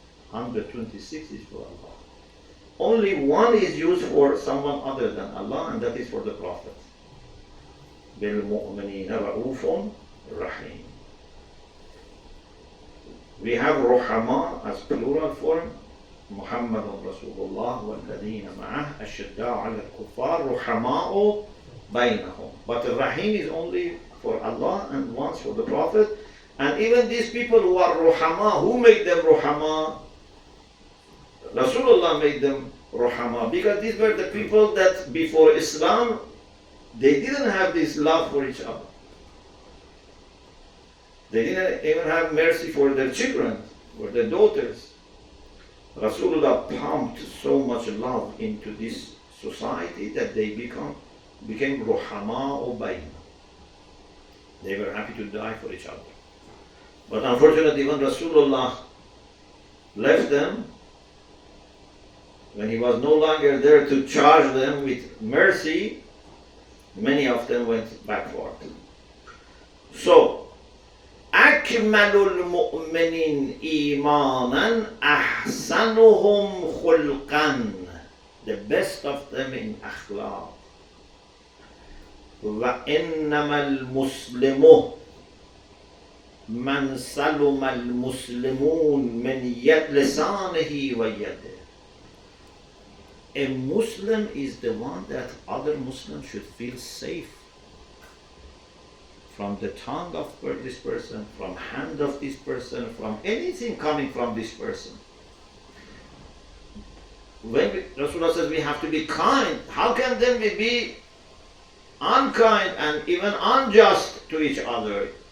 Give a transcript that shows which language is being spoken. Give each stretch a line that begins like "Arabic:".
English: 126 is for Allah. Only one is used for someone other than Allah, and that is for the Prophet.
Arabic: المؤمنين رؤوف رحيم.
English: We have رحماء as plural form.
Arabic: محمد رسول الله والذين معه أشداء على الكفار رحماء بينهم.
English: But the Rahim is only for Allah and once for the Prophet. And even these people who are Ruhama, who made them Ruhama? Rasulullah made them Ruhama, because these were the people that before Islam, they didn't have this love for each other. They didn't even have mercy for their children, for their daughters. Rasulullah pumped so much love into this society that they became Ruhama Ubayna. They were happy to die for each other. But unfortunately, when Rasulullah left them, when he was no longer there to charge them with mercy, many of them went backward.
Arabic: So, اكمل المؤمنين ايمانا احسنهم خلقا.
English: The best of them in اخلاق.
Arabic: وإنما المسلم من سلم المسلمون من يد لسانه ويده.
English: A Muslim is the one that other Muslims should feel safe from the tongue of this person, from hand of this person, from anything coming from this person. When Rasulullah says we have to be kind, how can then we be unkind and even unjust to each other?